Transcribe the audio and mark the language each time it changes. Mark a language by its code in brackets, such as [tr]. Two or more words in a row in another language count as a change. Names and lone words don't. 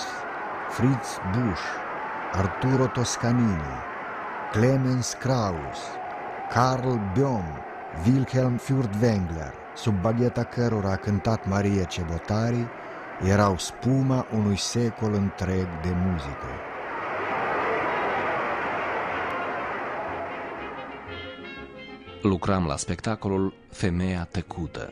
[ro] Fritz Busch, Arturo Toscanini, Clemens Krauss, Karl Böhm, Wilhelm Furtwängler, sub bagheta cărora a cântat Maria Cebotari, erau spuma unui secol întreg de muzică. Lucram la spectacolul Femeia tăcută.